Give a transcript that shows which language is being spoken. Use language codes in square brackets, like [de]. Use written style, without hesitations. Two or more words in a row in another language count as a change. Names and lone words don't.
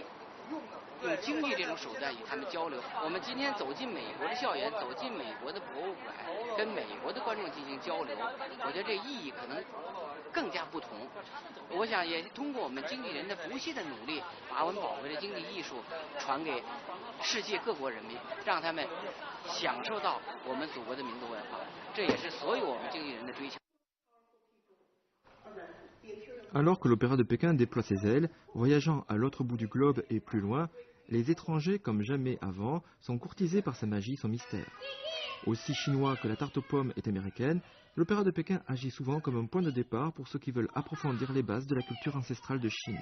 [zh] 用京剧这种手段与他们交流。我们今天走进美国的校园，走进美国的博物馆，跟美国的观众进行交流，我觉得这意义可能更加不同。我想也通过我们京剧人的不懈的努力，把我们宝贵的京剧艺术传给世界各国人民，让他们享受到我们祖国的民族文化。这也是所有我们京剧人的追求。 [fr] Alors que l'opéra de Pékin déploie ses ailes, voyageant à l'autre bout du globe et plus loin, les étrangers, comme jamais avant, sont courtisés par sa magie, son mystère. Aussi chinois que la tarte aux pommes est américaine, l'opéra de Pékin agit souvent comme un point de départ pour ceux qui veulent approfondir les bases de la culture ancestrale de Chine.